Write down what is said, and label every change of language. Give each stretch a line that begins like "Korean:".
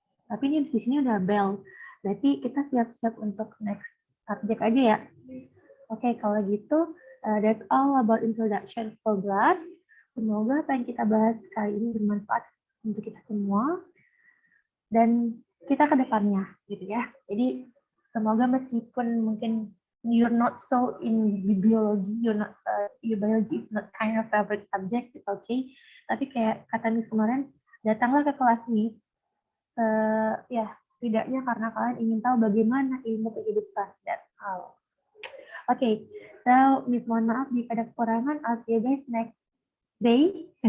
Indonesian: Tapi ini di sini udah bell. Berarti kita siap-siap untuk
English: next subject
Indonesian: aja ya. Oke, kalau gitu
English: that's all about introduction for blood.
Indonesian: Semoga apa yang kita bahas kali ini bermanfaat untuk kita semua dan kita ke depannya gitu ya. Jadi semoga meskipun mungkin
English: you're not so in biology, your biology is not kind of favorite subject, it's okay.
Indonesian: Tapi kayak kata Miss kemarin, datanglah ke kelas Miss, ya setidaknya karena kalian ingin tahu bagaimana ilmu kehidupan.
English: That's all. Okay, so
Indonesian: Miss mohon maaf jika ada kekurangan.
English: I'll see you guys next day.